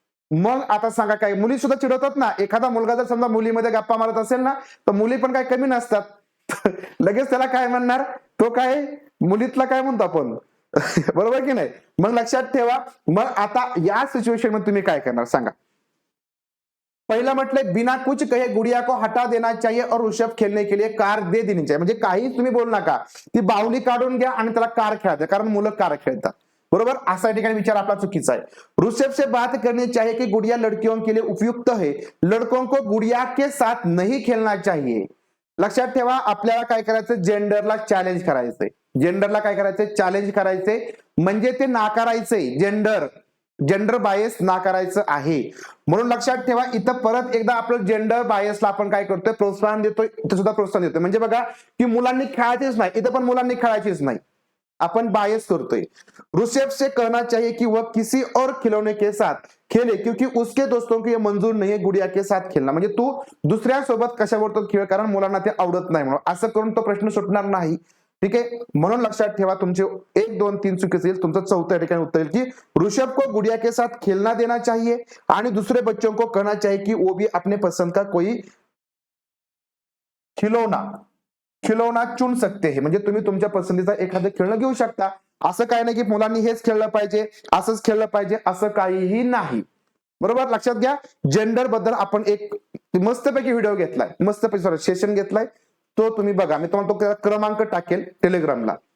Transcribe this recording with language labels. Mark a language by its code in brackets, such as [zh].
[mr] मग आता सांगा, काय मुली सुद्धा चिडवतात ना. एखादा मुलगा जर समजा मुलीमध्ये गप्पा मारत असेल ना तर मुली पण काय कमी नसतात. लगेच त्याला काय म्हणणार, तो काय मुलीतला काय म्हणतो आपण, बरोबर की नाही. मग लक्षात ठेवा, मग आता या सिच्युएशन मध्ये तुम्ही काय करणार सांगा. पहिला म्हटलंय, [hi] बिना कुछ कहे गुड़िया को हटा देना चाहिए और ऋषभ खेलने के लिए कार दे देनी चाहिए. [mr] म्हणजे काही तुम्ही बोलू नका, ती बाहुली काढून घ्या आणि त्याला कार खेळते, कारण मुलं कार खेळतात, बरोबर. असा ठिकाणी विचार आपला चुकीचा आहे. [hi] ऋषभ से बात करनी चाहिए कि गुड़िया लड़कियों के लिए उपयुक्त है, लड़कों को गुड़िया के साथ नहीं खेलना चाहिए. [mr] लक्षात ठेवा, आपल्याला काय करायचं, जेंडरला चॅलेंज करायचंय. जेंडरला काय करायचंय, चॅलेंज करायचंय, म्हणजे ते नाकारायचंय. जेंडर बायस नाकारायचं आहे. म्हणून लक्षात ठेवा, इथं परत एकदा आपलं जेंडर बायसला आपण काय करतोय, प्रोत्साहन देतोय. इथं सुद्धा प्रोत्साहन देतोय. म्हणजे बघा की मुलांनी खेळायचीच नाही, इथं पण मुलांनी खेळायचीच नाही, आपण बायस करतोय. [hi] ऋषभ से कहना चाहिए कि वह किसी और खिलौने के साथ खेले क्योंकि उसके दोस्तों को ये मंजूर नहीं है गुड़िया के साथ खेळणं. [mr] म्हणजे तू दुसऱ्या सोबत कशावर तो खेळ, कारण मुलांना ते आवडत नाही म्हणून. असं करून तो प्रश्न सुटणार नाही. ठीक आहे, म्हणून लक्षात ठेवा, तुमचे 1 2 3 चुकीचे येईल. तुमचं चौथ्या ठिकाणी उत्तर येईल की [hi] ऋषभ को गुड़िया के साथ खेलना देना चाहिए आणि दूसरे बच्चों को कहना चाहिए कि वो भी अपने पसंद का कोई खिलौना चुन सकते हैं. [mr] म्हणजे तुम्ही तुमच्या पसंतीचा एखादं खेळणं घेऊ शकता. असं काही नाही की मुलांनी हेच खेळलं पाहिजे, असंच खेळलं पाहिजे, असं काहीही नाही. बरोबर, लक्षात घ्या. जेंडर बद्दल आपण एक मस्तपैकी व्हिडिओ घेतलाय, मस्तपैकी सेशन घेतलाय, तो तुम्ही बघा. मी तुम्हाला तो क्रमांक टाकेल टेलिग्रामला.